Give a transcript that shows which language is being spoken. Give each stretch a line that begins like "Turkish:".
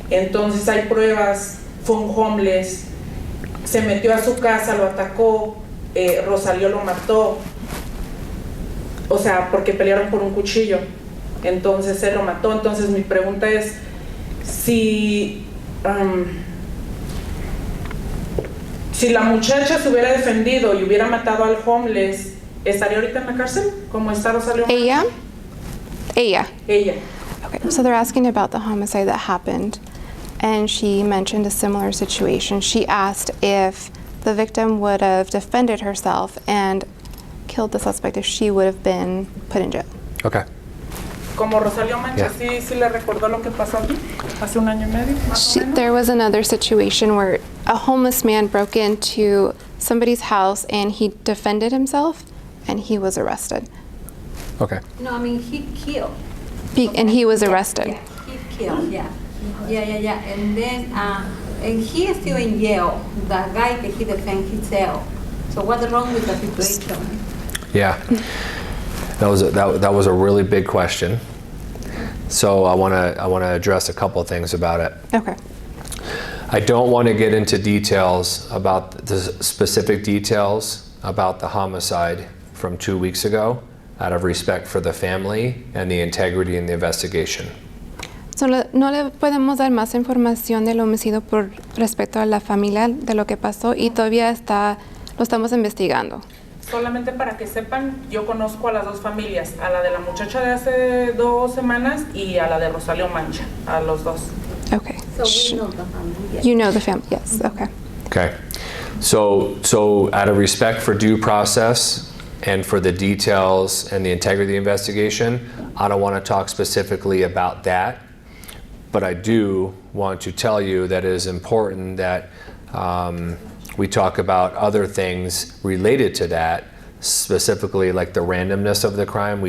Spanish: Entonces hay pruebas, fue un homeless, se metió a su casa, lo atacó, Rosalío lo mató, o sea, porque pelearon por un cuchillo, entonces él lo mató. Entonces mi pregunta es, si la muchacha se hubiera defendido y hubiera matado al homeless, ¿estaría ahorita en la cárcel? ¿Como está Rosalío? Ella. Ella.
English: Okay, so they're asking about the homicide that happened, and she mentioned a similar situation. She asked if the victim would have defended herself and killed the suspect if she would have been put in jail. Okay.
Spanish: Como Rosalío Mancha,
English: Yeah.
Spanish: sí le recordó lo que pasó aquí hace un año y medio, más o menos.
English: There was another situation where a homeless man broke into somebody's house and he defended himself and he was arrested. Okay. No, I mean, he killed. And he was arrested. Yeah, he killed, yeah. And then, and he is still in jail. The guy that he defended himself. So what's wrong with the situation? Yeah. That was a really big question. So I want to address a couple of things about it. Okay. I don't want to get into details about the specific details about the homicide from 2 weeks ago, out of respect for the family and the integrity in the investigation.
Spanish: So, no le podemos dar más información del homicidio por respecto a la familia de lo que pasó y todavía lo estamos investigando. Solamente para que sepan, yo conozco a las dos familias, a la de la muchacha de hace 2 semanas y a la de Rosalío Mancha, a los dos.
English: Okay. So we know the family. You know the family, yes, okay. Okay. So out of respect for due process and for the details and the integrity of the investigation, I don't want to talk specifically about that. But I do want to tell you that it is important that we talk about other things related to that, specifically like the randomness of the crime.